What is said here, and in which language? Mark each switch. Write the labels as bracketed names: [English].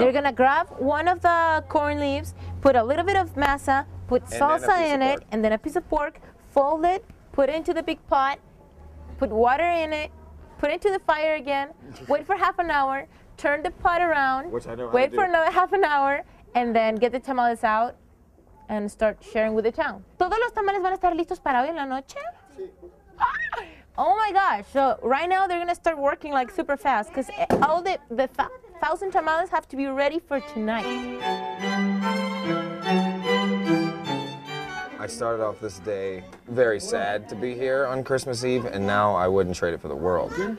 [English] They're going to grab one of the corn leaves, put a little bit of masa, put salsa in it, and then a piece of pork, fold it, put it into the big pot, put water in it, put it to the fire again, wait for half an hour, turn the pot around, Which I know how wait to for do. another half an hour, and then get the tamales out and start sharing with the town. [Spanish] ¿Todos los tamales van a estar listos para hoy en la noche? Sí. [English] Oh my gosh, so right now they're gonna start working like super fast because all the 1,000 tamales have to be ready for tonight. I started off this day very sad to be here on Christmas Eve, and now I wouldn't trade it for the world.